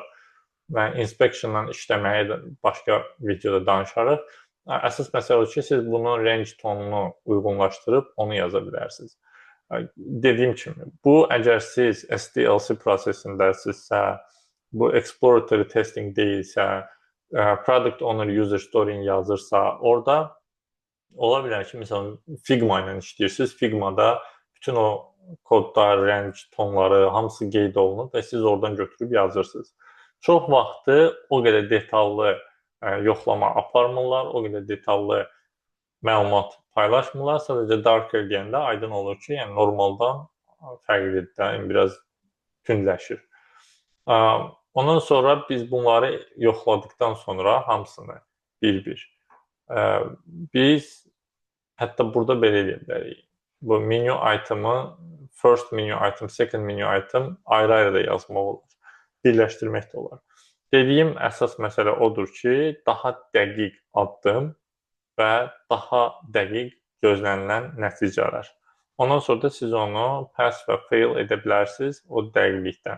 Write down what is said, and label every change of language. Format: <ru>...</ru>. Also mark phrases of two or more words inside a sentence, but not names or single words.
<az>Və inspection-la işləməyi başqa videoda danışarıq. Əsas məsələ ki, siz bunun range tonunu uyğunlaşdırıb onu yaza bilərsiniz. Dediyim kimi, bu əgər siz SDLC prosesindəsinizsə, bu</az> <en>exploratory testing</en> <az>deyilsə,</az> <en>product owner user story</en> <az>yazırsa, orada ola bilər ki, məsələn, Figma ilə işləyirsiniz. Figmada bütün o kodlar, range tonları, hamısı qeyd olunur və siz oradan götürüb yazırsınız. Çox vaxtı o qədər detallı yoxlama aparmırlar, o qədər detallı məlumat paylaşmırlar. Sadəcə darker deyəndə aydın olur ki, yəni normaldan fərqlidir də, biraz tündləşir. Ondan sonra biz bunları yoxladıqdan sonra hamısını bir-bir biz hətta burada belə edə bilərik.</az> <en>Bu menu item'ı first menu item, second menu item</en> <az>ayrı-ayrı da yazmaq olur. Birləşdirmək də olar. Dediyim əsas məsələ odur ki, daha dəqiq addım və daha dəqiq gözlənilən nəticələr. Ondan sonra da siz onu pass və fail edə bilərsiniz o dəqiqlikdən.</az>